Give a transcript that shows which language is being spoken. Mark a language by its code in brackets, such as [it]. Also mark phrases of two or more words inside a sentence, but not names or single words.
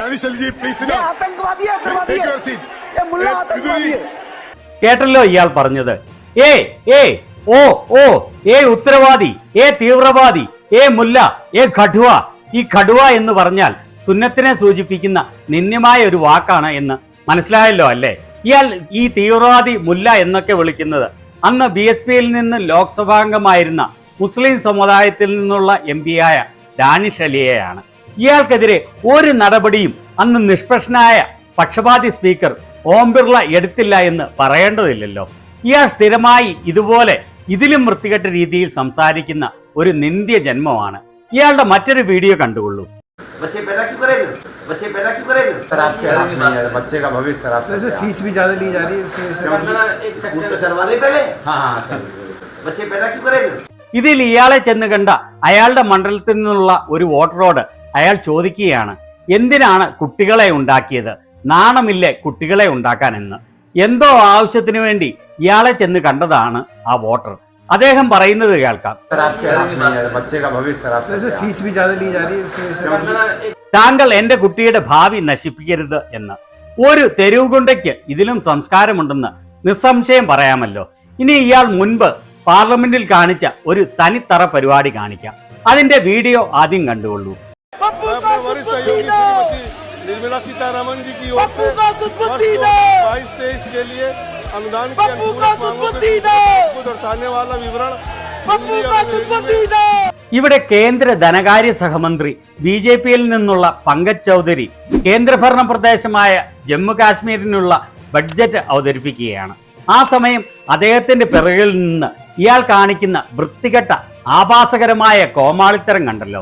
[hi] ये आतंकवादी है, उग्रवादी है, ये मुल्ला आतंकवादी है। [ml] കേട്ടല്ലോ ഇയാൾ പറഞ്ഞത്. ഉത്തരവാദി, തീവ്രവാദി, മുല്ല, ഖഡുവ. ഈ ഖഡുവ എന്ന് പറഞ്ഞാൽ സുന്നത്തിനെ സൂചിപ്പിക്കുന്ന നിന്ദ്യമായ ഒരു വാക്കാണ് എന്ന് മനസ്സിലായല്ലോ അല്ലേ? ഇയാൾ ഈ തീവ്രവാദി മുല്ല എന്നൊക്കെ വിളിക്കുന്നത് അന്ന് BSPയിൽ നിന്ന് ലോക്സഭാംഗമായിരുന്ന മുസ്ലിം സമുദായത്തിൽ നിന്നുള്ള MPയായ ഡാനിഷ് അലിയെയാണ്. ഇയാൾക്കെതിരെ ഒരു നടപടിയും അന്ന് നിഷ്പക്ഷനായ പക്ഷപാതി സ്പീക്കർ ഓം ബിർള എടുത്തില്ല എന്ന് പറയേണ്ടതില്ലല്ലോ. ഇയാൾ സ്ഥിരമായി ഇതുപോലെ ഇതിലും വൃത്തികെട്ട രീതിയിൽ സംസാരിക്കുന്ന ഒരു നിന്ദ്യ ജന്മമാണ്. ഇയാളുടെ മറ്റൊരു വീഡിയോ കണ്ടുകൊള്ളൂ. [hi] बच्चे पैदा क्यों करे फिर? बच्चे पैदा क्यों करे फिर? सर आपके हाथ में है, बच्चे का भविष्य सर आपसे फीस भी ज्यादा ली जा रही है स्कूल तो चलवा ले पहले। हाँ सर बच्चे पैदा क्यों करे फिर? [ml] ഇതിൽ ഇയാളെ ചെന്ന് കണ്ട അയാളുടെ മണ്ഡലത്തിൽ നിന്നുള്ള ഒരു വോട്ടറോട് അയാൾ ചോദിക്കുകയാണ്, എന്തിനാണ് കുട്ടികളെ ഉണ്ടാക്കിയത്? നാണമില്ലേ കുട്ടികളെ ഉണ്ടാക്കാൻ എന്ന്. എന്തോ ആവശ്യത്തിന് വേണ്ടി ഇയാളെ ചെന്ന് കണ്ടതാണ് ആ വോട്ടർ. അദ്ദേഹം പറയുന്നത് കേൾക്കാം. [hi] फीस भी ज्यादा ली जा रही है [ml] താങ്കൾ എന്റെ കുട്ടിയുടെ ഭാവി നശിപ്പിക്കരുത് എന്ന്. ഒരു തെരുവ് ഗുണ്ടയ്ക്ക് ഇതിലും സംസ്കാരമുണ്ടെന്ന് നിസ്സംശയം പറയാമല്ലോ. ഇനി ഇയാൾ മുൻപ് പാർലമെന്റിൽ കാണിച്ച ഒരു തനിത്തറ പരിപാടി കാണിക്കാം. അതിന്റെ വീഡിയോ ആദ്യം കണ്ടുകൊള്ളൂ. [hi] निर्मला सीतारमन जी की ओर से 22-23 के लिए अनुदान के अनुकूल दर्शाने वाला विवरण। [ml] ഇവിടെ കേന്ദ്ര ധനകാര്യ സഹമന്ത്രി BJPയിൽ നിന്നുള്ള പങ്കജ് ചൗധരി കേന്ദ്രഭരണ പ്രദേശമായ ജമ്മു കാശ്മീരിനുള്ള ബഡ്ജറ്റ് അവതരിപ്പിക്കുകയാണ്. ആ സമയം അദ്ദേഹത്തിന്റെ പിറകിൽ നിന്ന് ഇയാൾ കാണിക്കുന്ന വൃത്തികെട്ട ആഭാസകരമായ കോമാളിത്തരം കണ്ടല്ലോ.